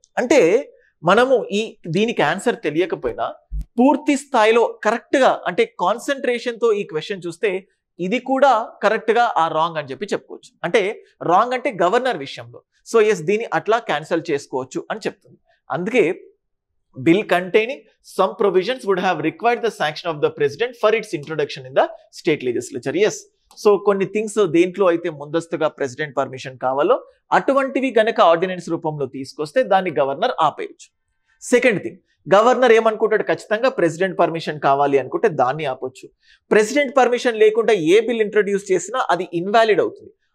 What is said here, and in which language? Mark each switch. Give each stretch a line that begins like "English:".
Telugu: అంటే మనము దీనికి ఆన్సర్ తెలియకపోయినా పూర్తి స్థాయిలో కరెక్ట్గా అంటే కాన్సన్ట్రేషన్తో ఈ క్వశ్చన్ చూస్తే ఇది కూడా కరెక్ట్గా ఆ రాంగ్ అని చెప్పి చెప్పుకోవచ్చు. అంటే రాంగ్ అంటే గవర్నర్ విషయంలో. సో ఎస్, దీన్ని అట్లా క్యాన్సిల్ చేసుకోవచ్చు అని చెప్తుంది. అందుకే
English: bill containing some provisions would have required the sanction of the president for its introduction in the state legislature. Yes.
Telugu: So కొన్ని థింగ్స్ దేంట్లో అయితే ముందస్తుగా ప్రెసిడెంట్ పర్మిషన్ కావాలో అటువంటివి గనక ఆర్డినెన్స్ రూపంలో తీసుకొస్తే దాన్ని గవర్నర్ ఆపేయచ్చు. సెకండ్ థింగ్, గవర్నర్ ఏమనుకుంటాడు, ఖచ్చితంగా ప్రెసిడెంట్ పర్మిషన్ కావాలి అనుకుంటే దాన్ని ఆపొచ్చు. ప్రెసిడెంట్ పర్మిషన్ లేకుండా ఏ బిల్ ఇంట్రడ్యూస్ చేసినా అది ఇన్వాలిడ్ అవుతుంది.